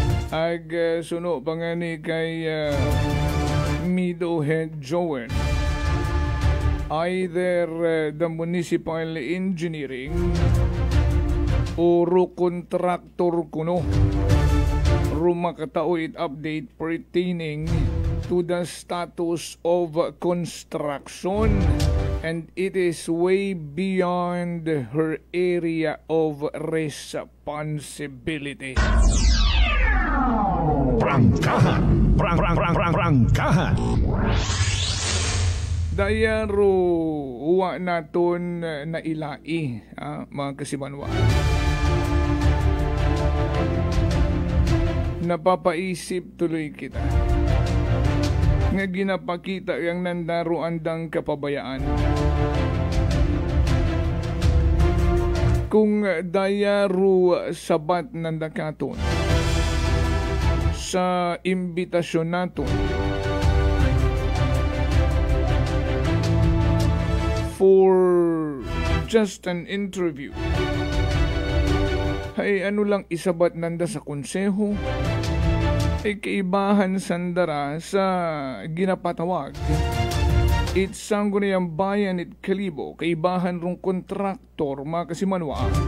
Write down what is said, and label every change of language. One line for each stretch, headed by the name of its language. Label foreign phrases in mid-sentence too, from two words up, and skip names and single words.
Aklanon: Ag suno pangani kay Mido Head Joen.
English: Either the municipal engineering o contractor
Aklanon: kuno rumakatao it
English: update pertaining to the status of construction, and it is way beyond her area of responsibility.
Aklanon: Prangkahan. Prangkahan. Daya ro uwa naton na ilai, mga kasimanwa.
Filipino: Napapaisip tuloy
Aklanon: kita nga ginapakita yung nandaro andang kapabayaan. Kung daya ro sabat nandakaton sa imbitasyon naton
English: for just an interview,
Aklanon: ay ano lang isabat nanda sa konseho, ay kaibahan sandara sa ginapatawag itsang gunayang bayan it Kalibo, kaibahan rong kontraktor mga kasimanwa,